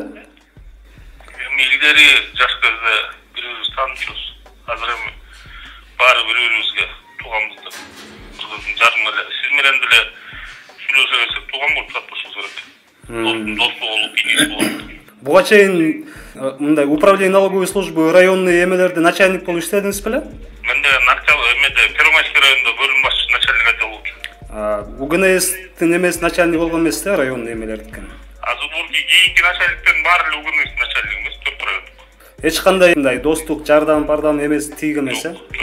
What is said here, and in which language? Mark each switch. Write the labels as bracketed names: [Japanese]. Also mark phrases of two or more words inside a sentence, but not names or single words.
[Kyrgyz] Эми илгери жаш кезде бири-бирибизди таанышыбыз. Азыр эми баары бири-бирибизге тууганбыздар. Жарым эле сиз менен деле сүйлөшө берсек тууган болуп жатышыбыз керек. Дос болуп, иниси болуп. Буга чейин мындай [Russian] управление налоговой службы районный [Kyrgyz] эмелерде начальник болуп иштедиңиз беле? Мен де эмеде Первомайский районунда бөлүм башчысы [Russian] начальник отдел [Kyrgyz] болчу. УГНСтин эмес начальник болгон эмес да, районный эмелердики. Азыр кийинки начальниктен баары эле УГНС начальник эмес. Эч кандай мындай достук, жардам, бардам эмес тийик эмес, э?